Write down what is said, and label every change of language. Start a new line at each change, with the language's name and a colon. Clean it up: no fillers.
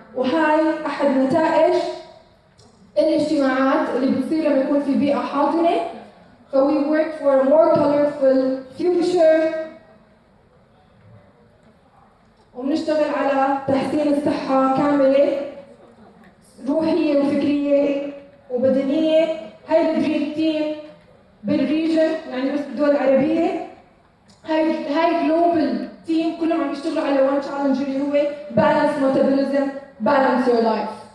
Arabic: وهاي احد نتائج الاجتماعات اللي بتصير لما يكون في بيئه حاضنه.
English: So we work for a more colorful future.
Arabic: وبنشتغل على تحسين الصحه كامله، روحيه وفكريه وبدنيه. هاي
English: الدريم تيم
Arabic: بالريجن، يعني بس بالدول العربيه. هاي جلوبال تيم كلهم عم يشتغلوا على
English: one challenge
Arabic: اللي هو
English: Balance metabolism, balance your life.